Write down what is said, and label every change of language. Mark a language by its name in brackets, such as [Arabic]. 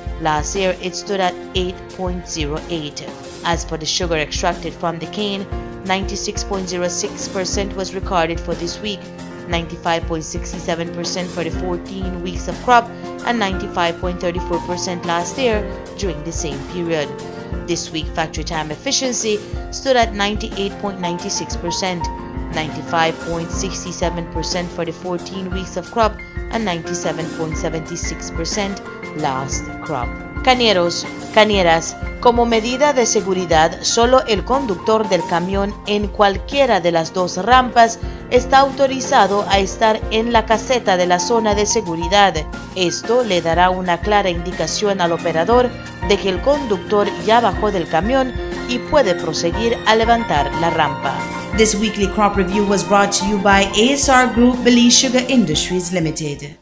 [English] Last year, it stood at 8.08. As for the sugar extracted from the cane, 96.06% was recorded for this week, 95.67% for the 14 weeks of crop, and 95.34% last year during the same period. This week, factory time efficiency stood at 98.96%, 95.67% for the 14 weeks of crop, and 97.76% last crop. [Spanish] Cañeros, cañeras, como medida de seguridad, solo el conductor del camión en cualquiera de las dos rampas está autorizado a estar en la caseta de la zona de seguridad. Esto le dará una clara indicación al operador de que el conductor ya bajó del camión y puede proseguir a levantar la rampa. [English] This weekly crop review was brought to you by ASR Group, Belize Sugar Industries Limited.